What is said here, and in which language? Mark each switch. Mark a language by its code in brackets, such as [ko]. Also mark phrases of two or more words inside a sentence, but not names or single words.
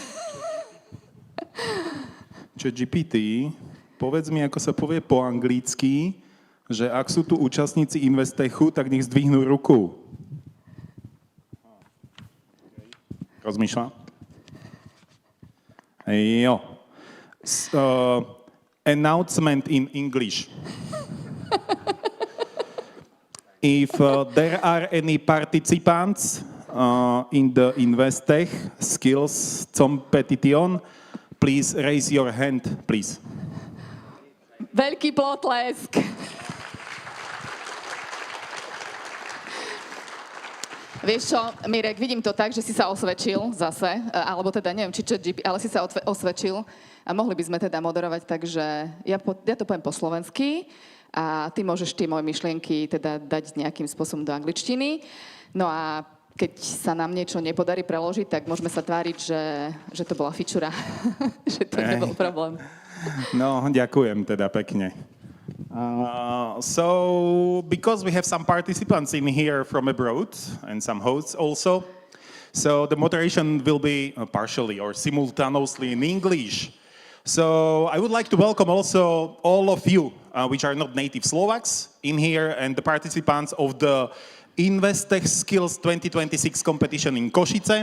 [sk] ChatGPT, povedz mi, ako sa povie po anglicky, že ak sú tu účastníci Investechu, tak nech zdvihnú ruku. Rozmýšľa? Jo. [en] Announcement in English. If there are any participants in the Investech Skills competition, please raise your hand, please. [sk] Veľký potlesk. Vieš čo, Mirek, vidím to tak, že si sa osvedčil zase, alebo teda neviem, či ChatGPT, ale si sa osvedčil a mohli by sme teda moderovať, takže ja to poviem po slovensky a ty môžeš tie moje myšlienky teda dať nejakým spôsobom do angličtiny. No a keď sa nám niečo nepodarí preložiť, tak môžeme sa tváriť, že to bola fičura, že to nebol problém. No, ďakujem teda pekne. [en] So, because we have some participants in here from abroad and some hosts also, so the moderation will be partially or simultaneously in English. So I would like to welcome also all of you, which are not native Slovaks, in here, and the participants of the Investech Skills 2026 competition in Košice.